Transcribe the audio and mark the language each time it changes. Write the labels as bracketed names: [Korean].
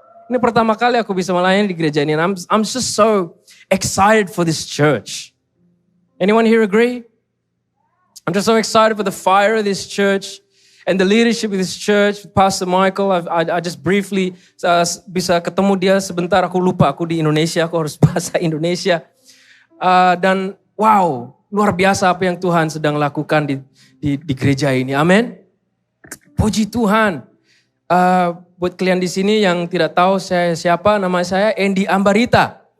[Indonesian] Ini pertama kali aku bisa melayani di gereja ini. [English] And I'm just so excited for this church. Anyone here agree? I'm just so excited for the fire of this church and the leadership of this church. [Indonesian] Pastor Michael, [English] I just briefly [Indonesian] bisa ketemu dia sebentar. Aku lupa aku di Indonesia, aku harus bahasa Indonesia. Dan wow, luar biasa apa yang Tuhan sedang lakukan di gereja ini. Amin. Puji Tuhan. Buat kalian di sini yang tidak tahu saya siapa, nama saya Andy Ambarita.